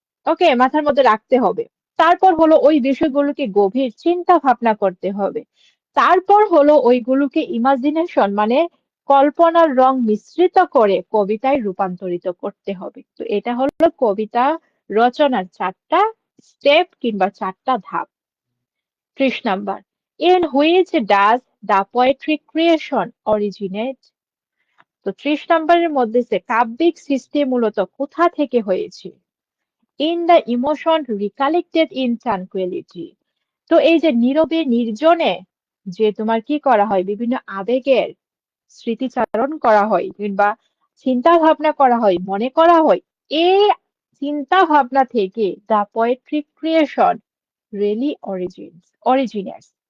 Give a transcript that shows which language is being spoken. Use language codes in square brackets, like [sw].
[bn] ওকে, মাথার মধ্যে রাখতে হবে। তারপর হলো ওই বিষয়গুলোকে গভীর চিন্তা ভাবনা করতে হবে। তারপর হলো ওইগুলোকে ইমাজিনেশন মানে কল্পনার রং মিশ্রিত করে কবিতায় রূপান্তরিত করতে হবে। তো এটা হলো কবিতা রচনার 4টা স্টেপ কিংবা 4টা ধাপ। 30 number. [en] In which does the poetry creation originate? [bn] তো 30 নাম্বারের মধ্যে সে কাব্যিক সৃষ্টি মূলত কোথা থেকে হয়েছে? [en] In the emotion recollected in tranquility. [bn] তো এই যে নীরবে নির্জনে যে তোমার কি করা হয়, বিভিন্ন আবেগের স্মৃতিচারণ করা হয় কিংবা চিন্তা ভাবনা করা হয়, মনে করা হয়, এই চিন্তা ভাবনা থেকে [en] The poetic creation really originates.